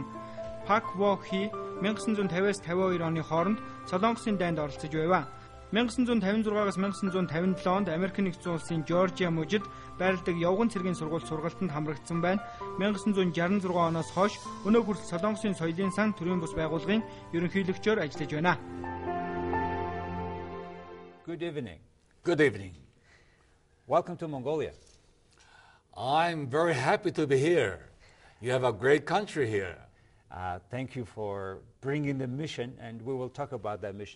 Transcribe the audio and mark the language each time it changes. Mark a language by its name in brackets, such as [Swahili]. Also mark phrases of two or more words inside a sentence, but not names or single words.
[Mongolian] Пак Бо Хи 1950-аас 52 оны хооронд Солонгосын дайнд оролцож байв. 1956-аас 1957 онд Америк нэгдсэн улсын Жоржиа мужид байрладаг явган цэргийн сургууль сургалтанд хамрагдсан байна. 1966 оноос хойш өнөө хүртэл Солонгосын соёлын сан төрийн бус байгууллагын ерөнхийлөгчөөр ажиллаж байна. [English] Good evening. Good evening. Welcome to Mongolia. I'm very happy to be here. You have a great country here. Thank you for bringing the mission, and we will talk about that mission.